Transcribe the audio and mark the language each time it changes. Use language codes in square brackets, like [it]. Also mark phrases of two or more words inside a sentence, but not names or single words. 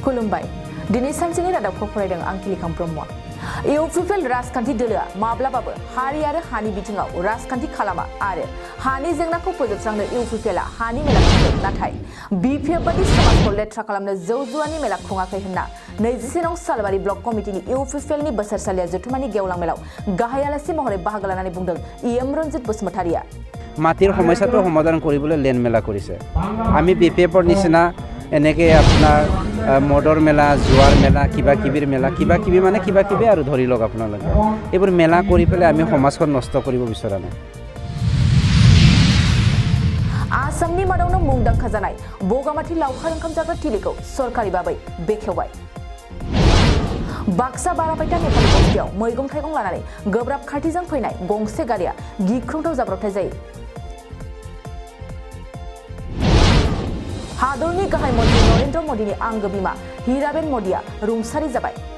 [brx] खुलुमबाय दिनै सानसेनि रादाबखौ फरायदों आं किलिखां ब्रह्म इउपिपिएल राजखान्थि दोलोआ माब्लाबाबो हारि आरो हानि बिथिङाव राजखान्थि खालामा आरो हानि जेंनाखौ फोजोबस्रांनो इउपिपिएलआ हानि मेला खुंदों नाथाय बिपिएफ बादि समाजखौ लेथ्रा खालामनो जौ-जुवानि मेला खुङाखै होनना 21 नं सालबारि ब्लक कमिटिनि इउपिपिएलनि बोसोरसालिया जथुमानि गेवलां मेलाव गाहाय आलासि महरै बाहागो लानानै बुंदों इएम रन्जित बसुमतारिया [as] माटिर समस्याটো সমাধান কৰিবলৈ লেন মেলা কৰিছে আমি বিপিএফৰ নিচিনা এনেকে আপোনাৰ মদৰ মেলা জুৱাৰ মেলা কিবা কিবিৰ মেলা কিবা কিবি মানে কিবা কিবি আৰু ধৰি লওক আপোনালোকে এইবোৰ মেলা কৰি পেলাই আমি সমাজখন নষ্ট কৰিব বিচৰা নাই [brx] आसामनि मादावनो मुंदांखा जानाय बगामाथि लावखार ओंखाम जाग्रा थिलिखौ सरकारि बाबै बेखेवबाय बाक्सा बारापाइटा नेपालि बस्तियाव मैगं थाइगं लानानै गोब्राब खाथिजों फैनाय गंसे गारिया गिख्रंथाव जाब्रबथाय जायो हादरनि गाहाय मन्त्रि नरेन्द्र मदिनि आंगो बिमा हिराबेन मदिया रुंसारि जाबाय